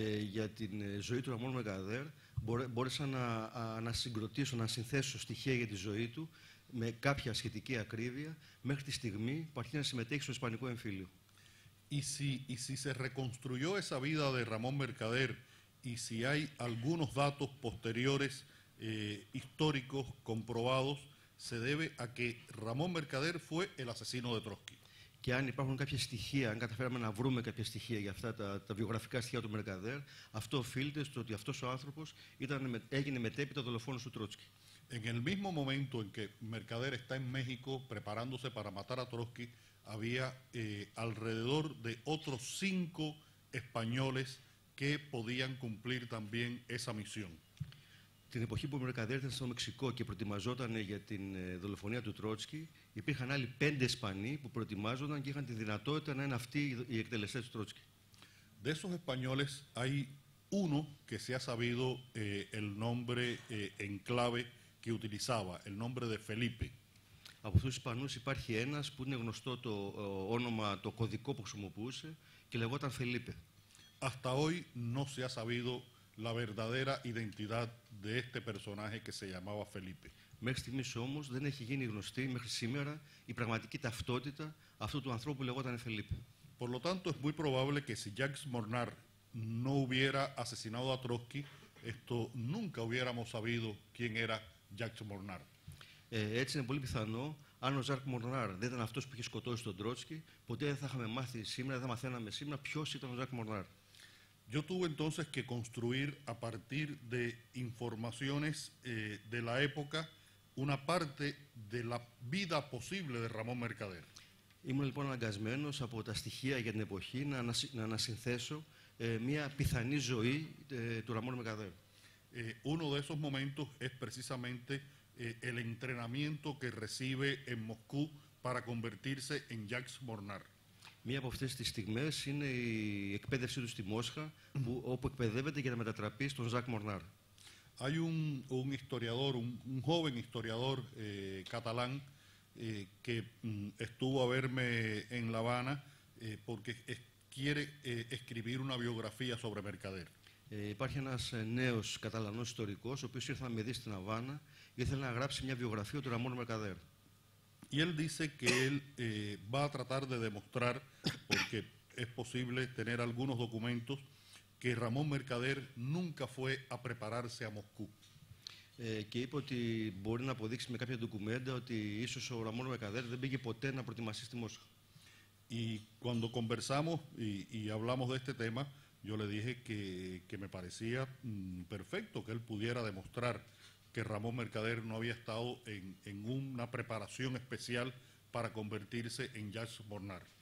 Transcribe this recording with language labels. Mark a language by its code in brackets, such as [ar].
[el] Για την ζωή του Ραμόν Μερκαδέρ μπόρεσα να συγκροτήσω, να συνθέσω στοιχεία για τη ζωή του με κάποια σχετική ακρίβεια μέχρι τη στιγμή που αρχίζει να συμμετέχει στο Ισπανικό εμφύλιο. [es] Y si se reconstruyó esa vida de Ramón Mercader y si hay algunos datos posteriores históricos comprobados, se debe a que Ramón Mercader fue el asesino de Trotsky. [el] Και αν υπάρχουν κάποια στοιχεία, αν καταφέραμε να βρούμε κάποια στοιχεία για αυτά τα βιογραφικά στοιχεία του Mercader, αυτό οφείλεται στο ότι αυτός ο άνθρωπος έγινε μετέπειτα δολοφόνος του Τρότσκι. [es] En el mismo momento en que Mercader está en México preparándose para matar a Trotsky, había alrededor de otros 5 españoles que podían cumplir también esa misión. [el] Την εποχή που ο Mercader ήταν στο Μεξικό και προετοιμαζόταν για την δολοφονία του Τρότσκι, υπήρχαν άλλοι 5 Ισπανοί που προετοιμάζονταν και είχαν τη δυνατότητα να είναι αυτοί οι εκτελεστές του Τρότσκι. [es] De esos españoles hay uno que se ha sabido el nombre en clave que utilizaba, el nombre de Felipe. [el] Από αυτούς τους Ισπανούς υπάρχει ένας που είναι γνωστό το όνομα, το κωδικό που χρησιμοποιούσε και λεγόταν Φελίπε. [es] Hasta hoy no se ha sabido la verdadera identidad de este personaje que se llamaba Felipe. [el] Μέχρι στιγμής όμως δεν έχει γίνει γνωστή μέχρι σήμερα η πραγματική ταυτότητα αυτού του ανθρώπου που λεγόταν Φελίπε. [es] Por lo tanto, es muy probable que si Jacques Mornar no hubiera asesinado a Trotsky, nunca hubiéramos sabido quién era Jacques Mornar. [el] Έτσι είναι πολύ πιθανό, αν ο Ζακ Μορνάρ δεν ήταν αυτός που είχε σκοτώσει τον Τρότσκι, ποτέ δεν θα είχαμε μάθει σήμερα, δεν μαθαίναμε σήμερα ποιος ήταν ο Ζακ Μορνάρ. [es] Yo tuve entonces que construir a partir de informaciones de la época una parte de la vida posible de Ramón Mercader. [el] Ήμουν λοιπόν αναγκασμένος από τα στοιχεία για την εποχή να ανασυνθέσω μια πιθανή ζωή του Ραμόν Μερκαδέρ. [es] Uno de esos momentos es precisamente el entrenamiento que recibe en Moscú para convertirse en Jacques Mornar. [el] Μία από αυτές τις στιγμές είναι η εκπαίδευσή του στη Μόσχα, όπου εκπαιδεύεται για να μετατραπεί στον Ζακ Μορνάρ. [es] Hay un historiador, un joven historiador catalán que estuvo a verme en La Habana porque quiere escribir una biografía sobre Mercader. [el] Υπάρχει ένας νέος Καταλανός ιστορικός, ο οποίος ήρθε να με δει στην Αβάνα και ήθελε να γράψει μια βιογραφία του Ραμόν Mercader. [es] Y él dice que él va a tratar de demostrar, porque es posible tener algunos documentos, que Ramón Mercader nunca fue a prepararse a Moscú. [el] Και είπε ότι μπορεί να αποδείξει με κάποια ντοκουμέντα ότι ίσως ο Ραμόν Mercader δεν πήγε ποτέ να προετοιμαστεί στη Μόσχα. [es] Y cuando conversamos y hablamos de este tema, yo le dije que me parecía perfecto que él pudiera demostrar que Ramón Mercader no había estado en una preparación especial para convertirse en Jacques Mornar.